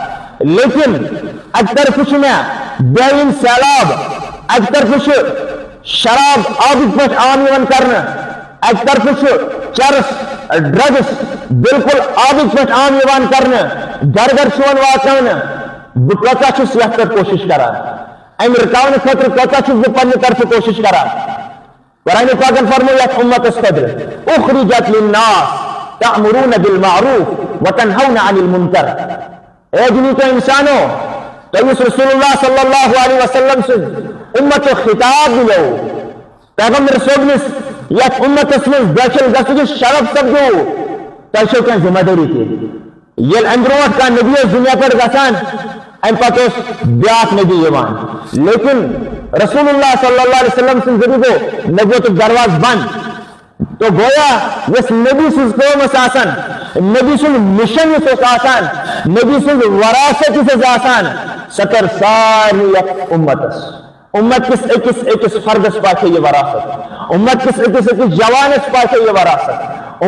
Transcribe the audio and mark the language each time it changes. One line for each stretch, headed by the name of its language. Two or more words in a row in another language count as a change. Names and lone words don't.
Kashmiri: لیکن اکہِ طرفہٕ چھُ مےٚ بہٲیی ہُنٛد سیلاب، اکہِ طرفہٕ چھُ شراب آبٕکۍ پٲٹھۍ عام یِوان کرنہٕ، اکہِ طرفہٕ چھُ چرس ڈرگس بالکل آبٕکۍ پٲٹھۍ عام یِوان کرنہٕ، گرٕ گرٕ چھُ یِوان واتناونہٕ، بہٕ کوتاہ چھُس یتھ پٮ۪ٹھ کوٗشش کران، امہِ رُکاونہٕ خٲطرٕ کوتاہ چھُس بہٕ پننہِ طرفہٕ کوٗشش کران۔ قرآنِ پاکن فرموو یتھ اُمتس خٲطرٕ
Arabic: اُخرجت للناس تأمرون بالمعروف وتنہون عن المنکر،
Kashmiri: اے دُنیٖکیو اِنسانو تۄہہِ یُس
Arabic: رسول اللہ صلی اللہ علیہ وسلم
Kashmiri: سُنٛد اُمتُک خطاب مِلیو، پیغمبر صٲبنِس یتھ اُمتس منٛز دٲخل گژھنٕچ شرف سپدیو، تۄہہِ چھو کینٛہہ ذمہٕ دٲری تہِ ییٚلہِ اَمہِ برونٛٹھ کانٛہہ نبی اوس دُنیا پٮ۪ٹھ گژھان اَمہِ پتہٕ اوس بیٛاکھ نبی یِوان لیکن
Arabic: رسول اللہ صلی اللہ علیہ وسلم
Kashmiri: سٕنٛدِ ذٔریعہٕ گوٚو نبوتُک دروازٕ بنٛد تو گویا یۄس نبی سٕنٛز کٲم ٲس آسان نبی سُنٛد مِشن یُس اوس آسان نبی سٕنٛز وراثت یُس ٲس آسان سۄ کٔر سارنٕے یتھ اُمتس امت کس أکِس فردس پاچھے یہ وراثت امت کس أکِس جوانس پاچھے یہ وراثت